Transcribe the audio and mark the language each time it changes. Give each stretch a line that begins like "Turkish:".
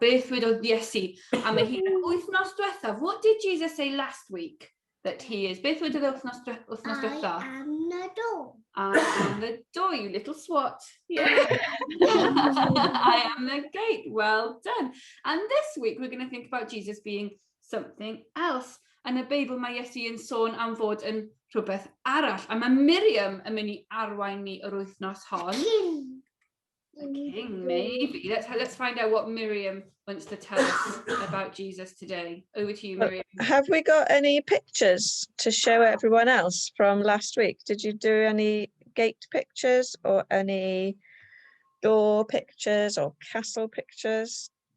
Welsh: Beth wedodd Iesu am ei hun wythnos diwethaf.
English: What did Jesus say last week that he is?
Welsh: Beth wedodd wythnos diwethaf?
English: I am the door. I am the door, you little swat. Yeah. I am the gate. Well done. And this week we're going to think about Jesus being something else.
Welsh: Yn y Beibl mae Iesu yn sôn am fod yn rhywbeth arall. A mae Miriam yn mynd i arwain ni yr wythnos hon.
English: King, maybe. Let's find out what Miriam wants to tell us about Jesus today. Over to you, Miriam. Have we got any pictures to show everyone else from last week? Did you do any gate pictures or any door pictures or castle pictures?